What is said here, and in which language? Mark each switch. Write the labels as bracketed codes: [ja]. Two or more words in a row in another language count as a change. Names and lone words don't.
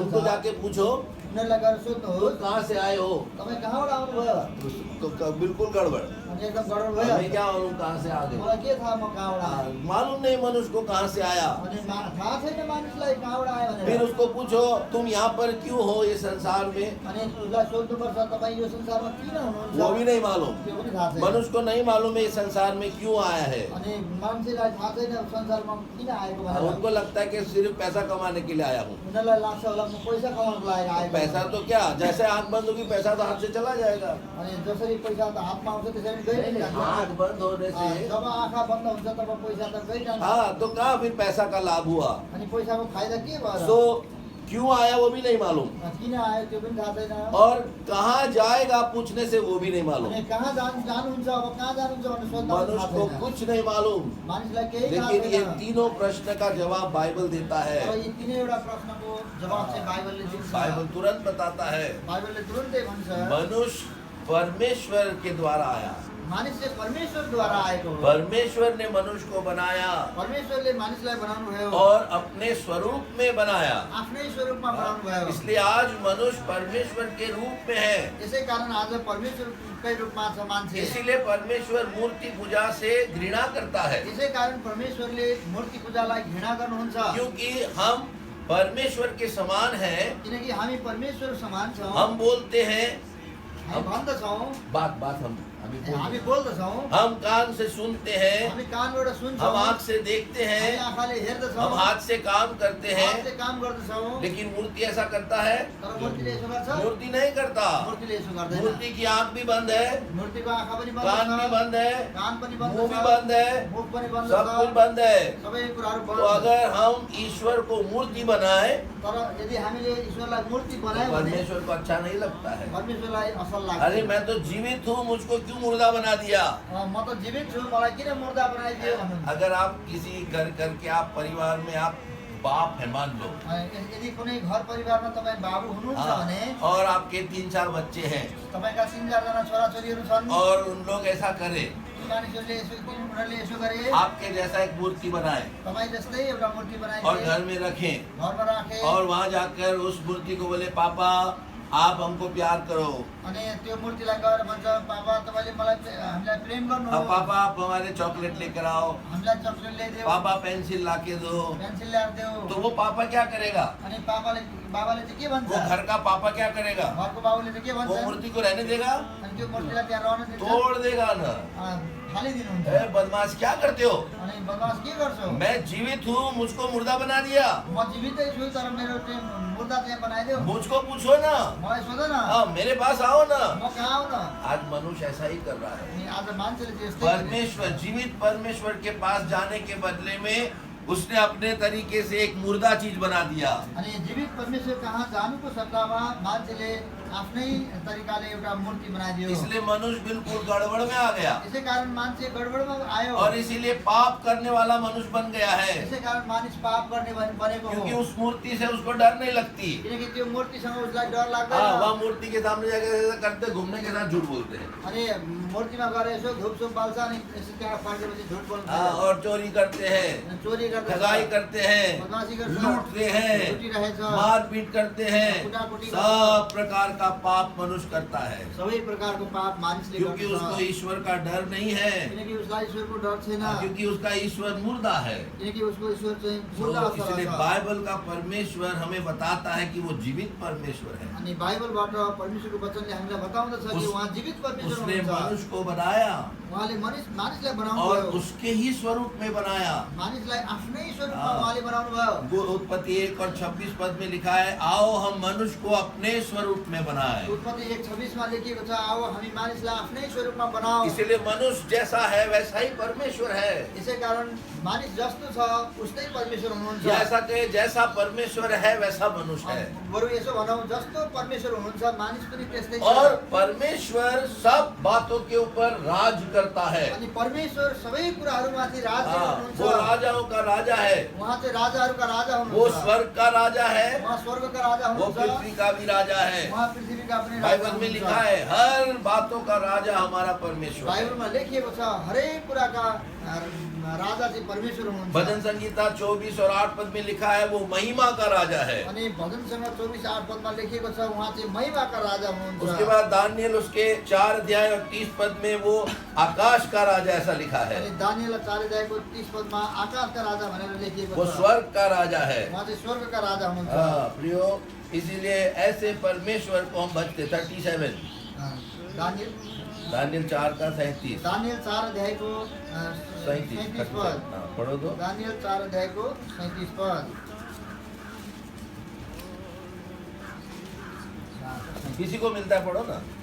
[hi] उनको [ne] छ। [hi] जाके पूछो [ne] उनीहरूलाई गएर [hi] तुम [ne] सोध्नुहोस् [hi] कहाँ से आए हो, [ne] तपाईँ कहाँबाट आउनुभयो। [hi] तो बिल्कुल गड़बड़। [ne] अनि एकदम गडबड [hi] मैं [ne] भयो। [hi] क्या मालूम कहाँ से आ गए। [ne] मलाई के थाहा म कहाँबाट आएँ। [hi] मालूम नहीं मनुष्य को कहाँ से आया। [ne] अनि थाहा छैन मानिसलाई कहाँबाट आयो [hi] फिर [ne] भनेर। [hi] उसको पूछो तुम यहाँ पर क्यों हो ये संसार में, [ne] अनि उसलाई सोध्नुपर्छ तपाईँ यो संसारमा किन हुनुहुन्छ। [hi] वो भी नहीं मालूम। [ne] त्यो पनि थाहा छैन। [hi] मनुष्य को नहीं मालूम है ये संसार में क्यों आया है। [ne] अनि मान्छेलाई थाहा छैन संसारमा किन आएको भनेर। [hi] उनको लगता है कि सिर्फ पैसा कमाने के लिए आया हूँ। [ne] उनीहरूलाई लाग्छ होला म पैसा कमाउनको लागि आएको। [hi] पैसा तो क्या, जैसे आंख बंद होगी पैसा तो हाथ से चला जाएगा। [ne] अनि जसरी पैसा त हातमा आउँछ त्यसरी गइ नै जान्छ। [hi] आंख बंद होने से [ne] जब आँखा बन्द हुन्छ तब पैसा त गइजान्छ। [hi] हाँ, तो कहाँ फिर पैसा का लाभ हुआ। [ne] अनि पैसाको फाइदा के भयो। [hi] सो क्यों आया वो भी नहीं मालूम, [ne] किन आयो त्यो पनि थाहा छैन। [hi] और कहाँ जाएगा पूछने से वो भी नहीं मालूम। [ne] अनि कहाँ जानुहुन्छ अब कहाँ जानुहुन्छ भनेर सोध्दा पनि [hi] मनुष्य [ne] थाहा [hi] को [ne] छैन। [hi] कुछ नहीं मालूम, [ne] मानिसलाई केही थाहा [hi] लेकिन ये [ne] छैन। [hi] तीनों प्रश्न का जवाब बाइबल देता अब है। [ne] यी तीनैवटा प्रश्नको जवाब चाहिँ बाइबलले दिन्छ। [hi] बाइबल तुरंत बताता है [ne] बाइबलले तुरुन्तै भन्छ [hi] मनुष्य परमेश्वर के द्वारा आया। [ne] मानिस चाहिँ परमेश्वरद्वारा आएको हो। [hi] परमेश्वर ने मनुष्य को बनाया [ne] परमेश्वरले मानिसलाई बनाउनु भयो [hi] और अपने स्वरूप में बनाया। [ne] आफ्नै स्वरूपमा बनाउनु भयो। [hi] इसलिए आज मनुष्य परमेश्वर के रूप में है। [ne] यसै कारण आज परमेश्वरकै रूपमा छ मान्छे। [hi] इसीलिए परमेश्वर मूर्ति पूजा से घृणा करता है, [ne] यसै कारण परमेश्वरले मूर्ति पूजालाई घृणा गर्नुहुन्छ। [hi] क्योंकि हम परमेश्वर के समान हैं। [ne] किनकि हामी परमेश्वर समान छौँ। [hi] हम बोलते हैं, [ne] हामी भन्दछौँ, [hi] बात हम [ne] हामी बोल्दछौँ, [hi] हम कान से सुनते हैं, [ne] हामी कानबाट सुन्छौँ, [hi] हम आँख से देखते [ne] हामी [hi] हैं, [ne] आँखाले हेर्दछौँ, [hi] हम हाथ से काम करते [ne] हातले [hi] हैं, [ne] काम गर्दछौँ। [hi] लेकिन मूर्ति ऐसा करता है? [ne] तर मूर्तिले यसो गर्छ? [hi] मूर्ति नहीं करता। [ne] मूर्तिले यसो गर्दैन। [hi] मूर्ति की आँख भी बंद है, [ne] मूर्तिको आँखा पनि बन्द [hi] कान [ne] छ, [hi] भी बंद है, [ne] कान पनि बन्द [hi] मुंह भी [ne] छ, [hi] बंद है, [ne] मुख पनि बन्द [hi] सब कुछ [ne] छ, [hi] बंद है। [ne] सबै कुराहरू [hi] तो [ne] बन्द छ। [hi] अगर हम ईश्वर को मूर्ति बनाए [ne] तर यदि हामीले ईश्वरलाई मूर्ति [hi] तो [ne] बनायौँ भने [hi] परमेश्वर को अच्छा नहीं लगता है। [ne] परमेश्वरलाई असल लाग्छ। [hi] अरे मैं तो जीवित हूँ, मुझको क्यों मुर्दा बना दिया। [ne] म त जीवित छु, मलाई किन मुर्दा बनाइदियो भन्नुहुन्छ। [hi] अगर आप किसी घर के आप परिवार में आप बाप है मान लो, [ne] यदि कुनै घर परिवारमा तपाईँ बाबु हुनुहुन्छ भने [hi] और आपके 3-4 बच्चे हैं [ne] तपाईँका 3-4 जना छोराछोरीहरू छन्, [hi] और उन लोग ऐसा करे, [ne] मानिसहरूले उनीहरूले यसो गरे, [hi] आपके जैसा एक मूर्ति बनाए [ne] तपाईँ जस्तै एउटा मूर्ति [hi] और [ne] बनाइदिए, [hi] घर में रखें, [ne] घरमा राखे, [hi] और वहाँ जाकर उस मूर्ति को बोले पापा आप हमको प्यार करो। [ne] अनि त्यो मूर्तिलाई गएर भन्छ पापा तपाईँले हामीलाई प्रेम गर्नु, [hi] अब पापा आप हमारे चॉकलेट लेकर आओ, [ne] हामीलाई चकलेट ल्याइदेऊ, [hi] पापा पेंसिल ला के दो। [ne] पेन्सिल ल्याएर देऊ। [hi] तो वो पापा क्या करेगा? [ne] अनि बाबाले चाहिँ के भन्छ? [hi] वो घर का पापा क्या करेगा? [ne] घरको बाबुले चाहिँ के [hi] वो [ne] भन्छ? [hi] मूर्ति को रहने देगा? [ne] अनि त्यो मूर्तिलाई त्यहाँ रहन दिन्छ, [hi] तोड़ देगा ना। [ne] फालिदिनुहुन्छ। [hi] ए बदमाश क्या करते हो? [ne] अनि बदमास के गर्छौ? [hi] मैं जीवित हूँ, मुझको मुर्दा बना दिया। [ne] म जीवितै छु तर मेरो मुर्दा चाहिँ बनाइदेऊ। [hi] मुझको पूछो ना, [ne] मलाई सोध न, [hi] हाँ मेरे पास आओ ना। [ne] म कहाँ आऊ न। [hi] आज मनुष्य ऐसा ही कर रहा है। [ne] अनि आज मान्छेले चाहिँ यस्तै गरिरहेछ। [hi] परमेश्वर, जीवित परमेश्वर के पास जाने के बदले में उसने अपने तरीके से एक मुर्दा चीज बना दिया। [ne] अनि जीवित परमेश्वर कहाँ जानुको सट्टामा मान्छेले आफ्नै तरिकाले एउटा मूर्ति बनाइदियो। [hi] इसलिए मनुष्य बिल्कुल गड़बड़ में आ गया [ne] यसै कारण मान्छे गडबडमा आयो। [hi] और इसीलिए पाप करने वाला मनुष्य बन गया है, [ne] यसै कारण मानिस पाप गर्ने बनेको [hi] क्योंकि [ne] हो। [hi] उस मूर्ति से उसको डर नहीं लगती। [ne] किनकि त्यो मूर्तिसँग उसलाई डर [hi] हाँ, [ne] लाग्दैन। [hi] वह मूर्ति के सामने जाकर ऐसा करते, घूमने के साथ झूठ बोलते हैं। [ne] अनि मूर्तिमा गएर यसो धुपसुप बाल्छ अनि यसो त्यहाँ फर्केपछि झुट बोल्छ। [hi] हाँ, और चोरी करते हैं, [ne] अनि चोरी गर्छ, [hi] ठगाई करते हैं, [ne] बदमाशी गर्छ, [hi] लूटते हैं, [ne] लुटिरहेछ, [hi] मारपीट करते हैं, [ne] कुटाकुटी गर्छ। [hi] सब प्रकार का पाप मनुष्य करता है, [ne] सबै प्रकारको पाप मानिसले [hi] क्योंकि उसको [ne] गर्छ। [hi] ईश्वर का डर नहीं है, [ne] किनकि उसलाई ईश्वरको डर छैन। [hi] क्योंकि उसका ईश्वर मुर्दा है। [ne] किनकि उसको ईश्वर चाहिँ मुर्दा [hi] तो [ne] अवस्थामा [hi] इसलिए [ne] छ। [hi] बाइबल का परमेश्वर हमें बताता है कि वो जीवित परमेश्वर है। [ne] अनि बाइबलबाट परमेश्वरको वचनले हामीलाई बताउँदछ कि [hi] उस- [ne] उहाँ जीवित परमेश्वर [hi] उसने [ne] हुनुहुन्छ। [hi] मनुष्य को बनाया [ne] उहाँले मानिसलाई बनाउनु [hi] और [ne] भयो। [hi] उसके ही स्वरूप में बनाया। [ne] मानिसलाई आफ्नै स्वरूपमा [hi] हाँ। [ne] उहाँले बनाउनु भयो। [hi] वो उत्पत्ति 1 और 26 पद में लिखा है, आओ हम मनुष्य को अपने स्वरूप में बनाए। [ne] उत्पत्ति 1:26 मा लेखिएको छ, आओ हामी मानिसलाई आफ्नै स्वरूपमा बनाऊ। [hi] इसलिए मनुष्य जैसा है वैसा ही परमेश्वर है। [ne] यसै कारण मानिस जस्तो छ उस्तै परमेश्वर हुनुहुन्छ। [hi] या ऐसा कहे, जैसा परमेश्वर है वैसा मनुष्य है। [ne] बरु यसो भनौँ, जस्तो परमेश्वर हुनुहुन्छ मानिस पनि त्यस्तै छ। [hi] और परमेश्वर सब बातों के ऊपर राज करता है। [ne] अनि परमेश्वर सबै कुराहरूमाथि राज्य [hi] हाँ, [ne] गर्नुहुन्छ। [hi] वो राजाओं का राजा है, [ne] उहाँ चाहिँ राजाहरूका राजा [hi] वो [ne] हुनुहुन्छ। [hi] स्वर्ग का राजा है, [ne] उहाँ स्वर्गका राजा [hi] वो [ne] हुनुहुन्छ। [hi] पृथ्वी का भी राजा है। [ne] उहाँ पृथ्वीका पनि राजा [hi] बाइबल में [ne] हुनुहुन्छ। [hi] लिखा है, हर बातों का राजा हमारा परमेश्वर है। [ne] बाइबलमा लेखिएको छ हरेक कुराका राजा चाहिँ परमेश्वर हुनुहुन्छ। [hi] भजन संगीता 24 और 8 पद में लिखा है, वो महिमा का राजा है। [ne] अनि भजनसँग 24:8 पदमा लेखिएको छ उहाँ चाहिँ महिमाका राजा हुनुहुन्छ। [hi] उसके बाद दानियल उसके 4 अध्याय और 30 पद में वो आकाश का राजा ऐसा लिखा है। [ne] अनि दानियल 4 अध्यायको 30 पदमा आकाशका राजा भनेर लेखिएको [hi] वो [ne] छ। [hi] स्वर्ग का राजा है। [ne] उहाँ चाहिँ स्वर्गका राजा हुनुहुन्छ। [hi] हाँ, प्रियो, इसीलिए ऐसे परमेश्वर को हम भजते। 37 दानियल 4 का 37 [ne] दानियल 4 अध्यायको 37 पद। [hi] पढ़ो तो। [ne] दानियल 4 अध्यायको 37 पद। [hi] किसी को मिलता है, पढ़ो ना।